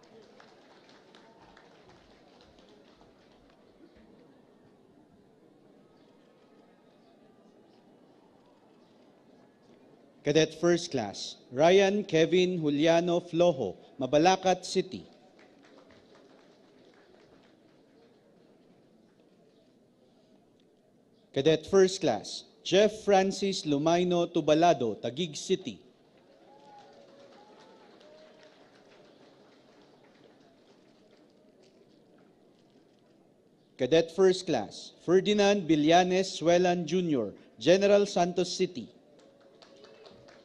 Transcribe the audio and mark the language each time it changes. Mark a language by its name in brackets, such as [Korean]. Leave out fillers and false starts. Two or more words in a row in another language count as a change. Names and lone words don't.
[English] Cadet First Class, Ryan Kevin Juliano Flojo, Mabalacat City. Cadet First Class, Jeff Francis Lumaino Tubalado, Taguig City. Cadet First Class, Ferdinand Villanes Suelan Jr., General Santos City.